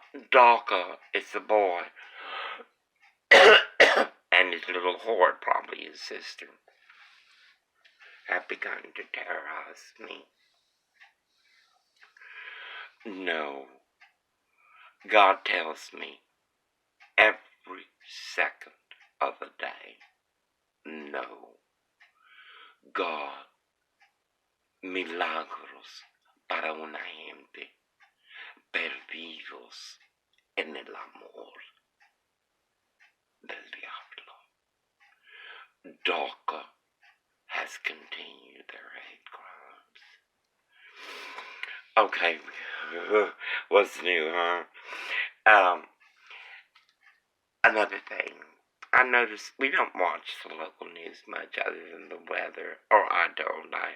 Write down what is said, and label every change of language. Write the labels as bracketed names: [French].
[English] Dawka is the boy, and his little whore, probably his sister, have begun to terrorize me. No. God tells me every second of the day, no. [Spanish] God, milagros para una gente perdidos en el amor del diablo. [English] DACA has continued their hate crimes. Okay, what's new, huh? Another thing, I noticed we don't watch the local news much other than the weather, or I don't.